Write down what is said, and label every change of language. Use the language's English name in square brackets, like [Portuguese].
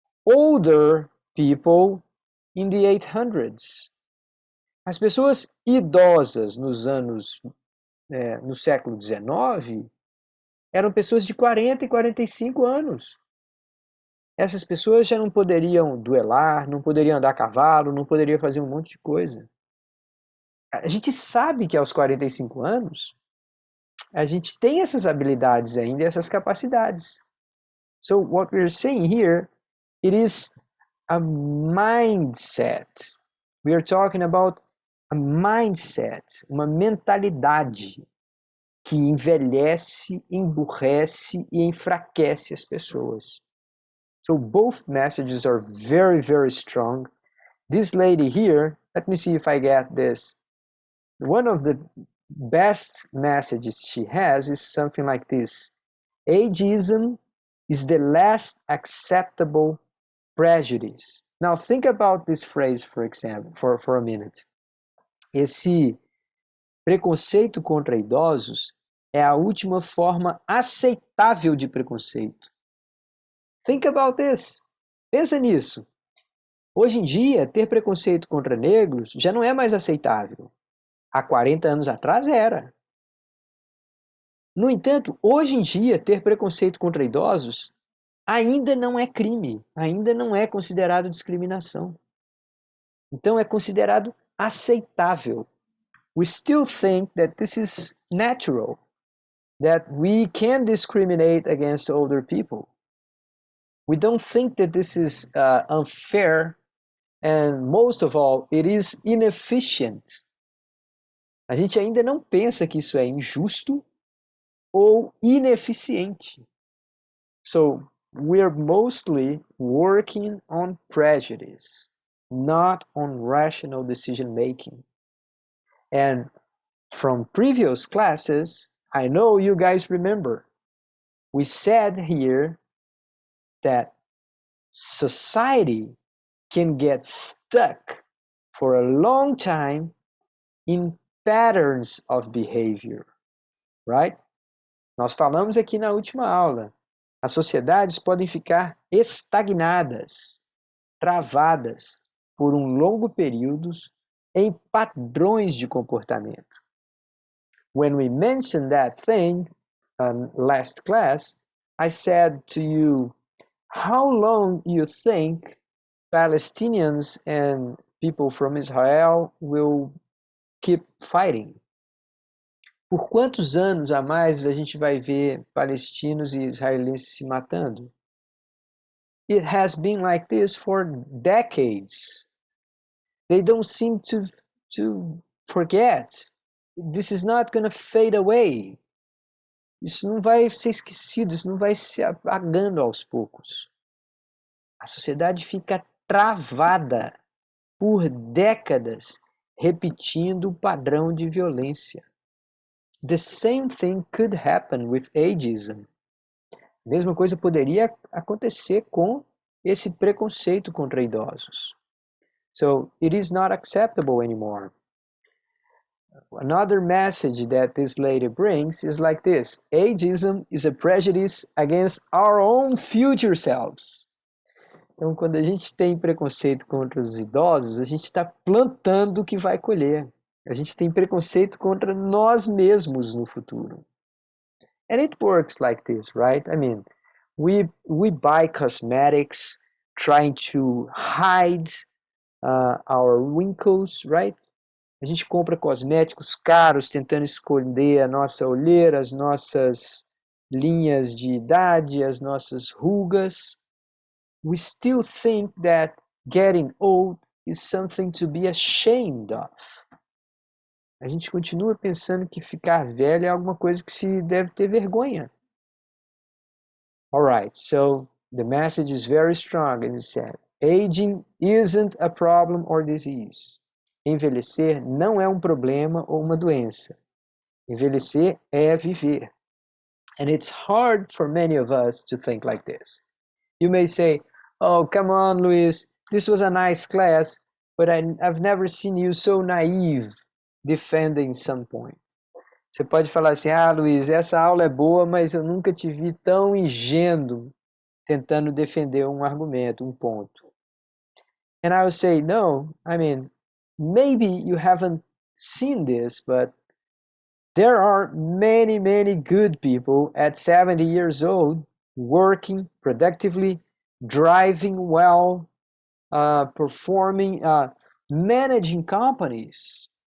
[English] older people in the 800s. [Portuguese] As pessoas idosas no século XIX eram pessoas de 40 e 45 anos. Essas pessoas já não poderiam duelar, não poderiam andar a cavalo, não poderiam fazer um monte de coisa. A gente sabe que aos 45 anos, a gente tem essas habilidades ainda, essas capacidades. [English] So what we're saying here, it is a mindset. We are talking about a mindset, [Portuguese] uma mentalidade que envelhece, emburrece e enfraquece as pessoas. [English] So both messages are very, very strong. This lady here, let me see if I get this. One of the best messages she has is something like this. Ageism is the last acceptable prejudice. Now think about this phrase, for example, for a minute. [Portuguese] Esse preconceito contra idosos é a última forma aceitável de preconceito. [English] Think about this. [Portuguese] Pensa nisso. Hoje em dia, ter preconceito contra negros já não é mais aceitável. Há 40 anos atrás era. No entanto, hoje em dia, ter preconceito contra idosos ainda não é crime, ainda não é considerado discriminação. Então é considerado aceitável. [English] We still think that this is natural, that we can discriminate against older people. We don't think that this is unfair, and most of all, it is inefficient. [Portuguese] A gente ainda não pensa que isso é injusto ou ineficiente. [English] So, we're mostly working on prejudice, not on rational decision making. And from previous classes, I know you guys remember, we said here that society can get stuck for a long time in patterns of behavior, right? [Portuguese] Nós falamos aqui na última aula, as sociedades podem ficar estagnadas, travadas por um longo período em padrões de comportamento. [English] When we mentioned that thing last class, I said to you, how long you think Palestinians and people from Israel will keep fighting? [Portuguese] Por quantos anos a mais a gente vai ver palestinos e israelenses se matando? [English] It has been like this for decades. They don't seem to forget. This is not going to fade away. [Portuguese] Isso não vai ser esquecido, isso não vai se apagando aos poucos. A sociedade fica travada por décadas, repetindo o padrão de violência. [English] The same thing could happen with ageism. [Portuguese] A mesma coisa poderia acontecer com esse preconceito contra idosos. [English] So, it is not acceptable anymore. Another message that this lady brings is like this. Ageism is a prejudice against our own future selves. [Portuguese] Então, quando a gente tem preconceito contra os idosos, a gente está plantando o que vai colher. A gente tem preconceito contra nós mesmos no futuro. [English] And it works like this, right? I mean, we buy cosmetics trying to hide our wrinkles, right? [Portuguese] A gente compra cosméticos caros tentando esconder a nossa olheira, as nossas linhas de idade, as nossas rugas. [English] We still think that getting old is something to be ashamed of. [Portuguese] A gente continua pensando que ficar velho é alguma coisa que se deve ter vergonha. [English] Alright, so the message is very strong and it said, aging isn't a problem or disease. [Portuguese] Envelhecer não é um problema ou uma doença. Envelhecer é viver. [English] And it's hard for many of us to think like this. You may say, oh, come on, Luis, this was a nice class, but I've never seen you so naive defending some point. [Portuguese] Você pode falar assim, Luiz, essa aula é boa, mas eu nunca te vi tão ingênuo tentando defender um argumento, um ponto. [English] And I would say, no, I mean, maybe you haven't seen this, but there are many, many good people at 70 years old working productively, driving well, performing, managing companies.